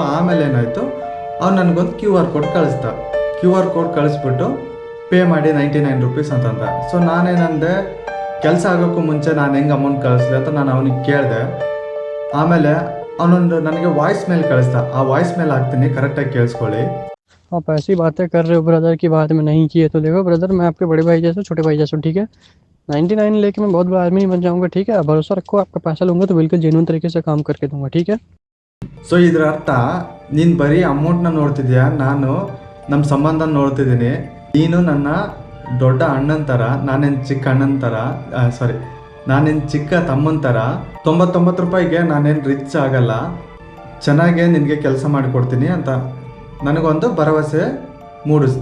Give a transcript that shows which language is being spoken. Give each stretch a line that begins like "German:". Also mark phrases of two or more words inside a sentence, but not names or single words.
Kannada: ಆಮೇಲೆ ಏನಾಯಿತು, ಅವ್ನು ನನಗೊಂದು QR ಕೋಡ್ ಕಳಿಸ್ದ. QR ಕೋಡ್ ಕಳಿಸ್ಬಿಟ್ಟು ಪೇ ಮಾಡಿ 99 ರೂಪೀಸ್ ಅಂತಂದ. ಸೊ ನಾನೇನಂದೆ, ಕೆಲಸ ಆಗೋಕ್ಕೂ ಮುಂಚೆ ನಾನು ಹೆಂಗೆ ಅಮೌಂಟ್ ಕಳಿಸ್ದೆ ಅಂತ ನಾನು ಅವನಿಗೆ ಕೇಳಿದೆ. ಆಮೇಲೆ ಅವನೊಂದು ನನಗೆ
English: voice mail
Kannada: ಕಳಿಸ್ದ. ಆ
English: voice mail
Kannada: ಹಾಕ್ತೀನಿ, ಕರೆಕ್ಟಾಗಿ ಕೇಳಿಸ್ಕೊಳ್ಳಿ.
Hindi: आप ऐसी बातें कर रहे हो ब्रदर की बात में नहीं की है तो देखो ब्रदर, मैं आपके बड़े भाई जैसा, छोटे भाई जैसा, ठीक है। 99 लेके मैं बहुत बड़ा आदमी नहीं बन जाऊंगा, ठीक है। भरोसा रखो, आपका पैसा लूंगा तो बिल्कुल जेन्युइन तरीके से काम करके दूंगा, ठीक है।
Kannada: ಸೊ ಇದರ ಅರ್ಥ, ನೀನು ಬರೀ ಅಮೌಂಟ್ನ ನೋಡ್ತಿದ್ಯಾ, ನಾನು ನಮ್ಮ ಸಂಬಂಧ ನೋಡ್ತಿದ್ದೀನಿ. ನೀನು ನನ್ನ ದೊಡ್ಡ ಅಣ್ಣನ ಥರ, ನಾನೇನು ಚಿಕ್ಕ ಅಣ್ಣನ ಥರ, ನಾನೇನು ಚಿಕ್ಕ ತಮ್ಮನ ಥರ. 99 ರೂಪಾಯಿಗೆ ನಾನೇನು ರಿಚ್ ಆಗಲ್ಲ, ಚೆನ್ನಾಗೇ ನಿನಗೆ ಕೆಲಸ ಮಾಡಿಕೊಡ್ತೀನಿ ಅಂತ ನನಗೊಂದು ಭರವಸೆ ಮೂಡಿಸ್ದ.